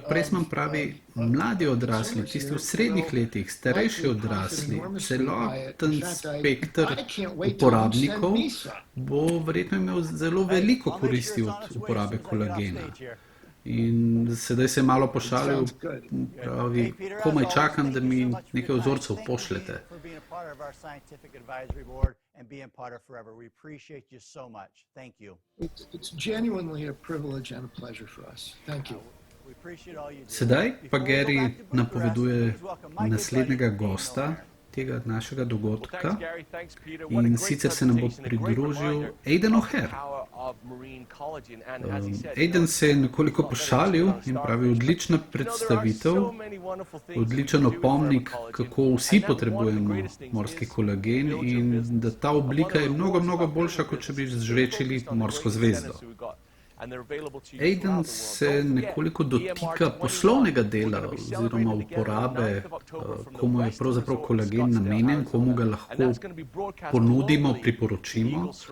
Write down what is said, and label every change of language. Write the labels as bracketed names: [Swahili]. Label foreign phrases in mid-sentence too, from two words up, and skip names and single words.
[Slovenian] Pressman pravi, mladi odrasli, tisti v srednjih letih, starejši odrasli, celoten spektr uporabnikov bo verjetno imel zelo veliko koristi od uporabe kolagena. In sedaj se je malo pošalil, [English] Sounds good. [Slovenian] pravi, [English] Hey, Peter, as [Slovenian] komaj [English] always, [Slovenian] čakam, [English] thank [Slovenian] da [English] you [Slovenian] mi [English] so much for [Slovenian] nekaj [English] your time. [Slovenian] vzorcev [English] Thank you [Slovenian] pošljete. [English] for being a part of our scientific advisory board and being part of Forever. We appreciate you so much. Thank you. It's genuinely a privilege and a pleasure for us. Thank you. We appreciate all you do. [Slovenian] Sedaj pa [English] Before we go [Slovenian] Gary [English] back to Bucharest, [Slovenian] napoveduje [English] please welcome my good [Slovenian] naslednjega [English] buddy, Aiden [Slovenian] gosta [English] O'Hare. [Slovenian] tega našega [English] Well, [Slovenian] dogodka. [English] thanks, Gary. Thanks, Peter. What a [Slovenian] In [English] great [Slovenian] sicer se nam bo [English] presentation, a great [Slovenian] pridružil [English] reminder [Slovenian] Aiden [English] of the [Slovenian] O'Hare. [English] power of marine collagen. And as he said, [Slovenian] Aiden se je nekoliko pošalil in pravi, odlična predstavitev, odličen opomnik, kako vsi potrebujemo morski kolagen in da ta oblika je mnogo boljša, kot če bi žvečili morsko zvezdo. Aiden se nekoliko dotika poslovnega dela oziroma uporabe, komu je pravzaprav kolagen namenjen, komu ga lahko ponudimo, priporočimo.